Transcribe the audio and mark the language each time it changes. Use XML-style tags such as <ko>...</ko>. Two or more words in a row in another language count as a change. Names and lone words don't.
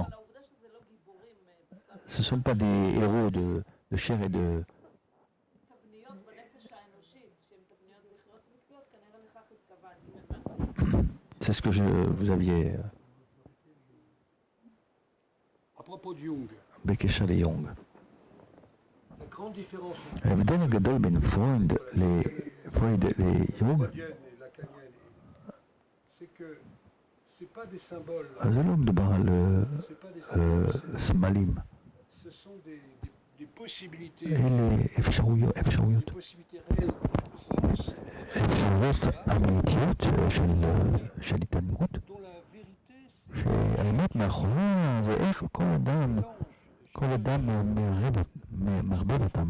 <fr>Ce ne sont pas des héros de chair et de... C'est ce que vous aviez... À propos de Jung.</fr> <he>בקשר ליונג.</he> <fr>La grande différence</fr> <he>ההבדל הגדול בין פרויד ליונג, זה לא מדובר על סמלים. אלה אפשרויות אמיתיות של התענגות, שהאמת מאחוריה זה איך כל אדם מערבב אותם.</he>